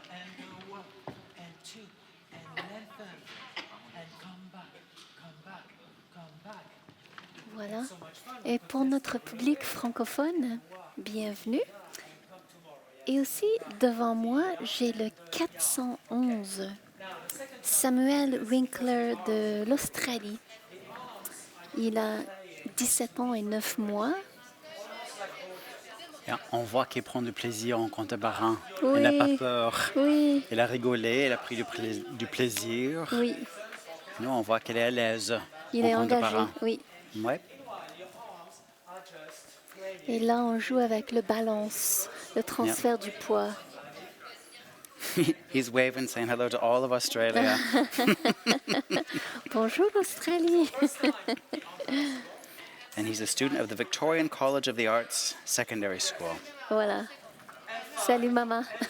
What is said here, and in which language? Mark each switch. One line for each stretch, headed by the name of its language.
English: And 1 and 2 and lengthen and come back, come back, come back.
French: Voilà.
English: So much fun.
French: Et pour notre public francophone, bienvenue. Et aussi, devant moi, j'ai le 411, Samuel Winkler de l'Australie. Il a 17 ans et 9 mois. Et on voit qu'elle prend du plaisir en contemporain. Oui. Elle n'a pas peur. Oui, Elle a rigolé, elle a pris du plaisir. oui, Nous, on voit qu'elle est à l'aise il en est engagé, contemporain. oui. Ouais. Et là, on joue avec le balance, le transfert du poids.
English: He's waving, saying hello to all of Australia.
French: Bonjour l'Australie.
English: And he's a student of the Victorian College of the Arts Secondary School.
French: Voilà. Salut maman.